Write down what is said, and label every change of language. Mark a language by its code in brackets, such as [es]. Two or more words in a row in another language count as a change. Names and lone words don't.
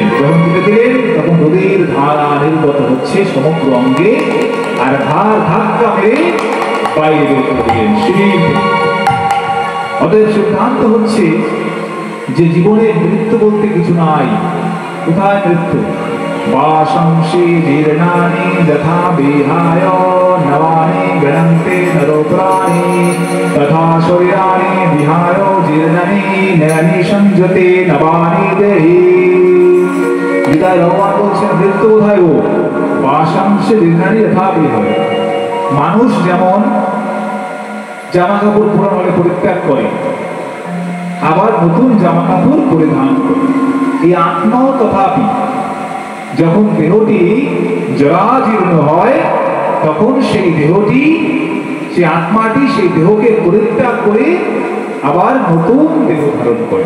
[bn] যখন কেটে দিলেন, তখন নদীর ধারা নির্গত হচ্ছে সমগ্র অঙ্গে, আর ধাক্কা মেরে বাইরে বের করে দিলেন শিব। অতএব সিদ্ধান্ত হচ্ছে যে জীবনে মৃত্যু বলতে কিছু নাই। কোথায় মৃত্যু? [sa] বাশংসি জীর্ণানি যথা বিহায় নবানি গণন্তে নরোপ্রাণি তথা শরীরানি বিহায় জীর্ণানি নয়নি সংযতে নবানি দেহি। [bn] গীতায় ভগবান বলছেন মৃত্যু কোথায় গো? [sa] বাশংসি জীর্ণানি যথা বিহায়। [bn] মানুষ যেমন জামা কাপড় পুরানো হলে পরিত্যাগ করে, আবার নতুন জামা কাপড় পরিধান করে। এই আত্মাও তথাপি যখন দেহটি জরাজীর্ণ হয় তখন সেই দেহটি, সেই আত্মাটি সেই দেহকে পরিত্যাগ করে আবার নতুন দেহ ধারণ করে।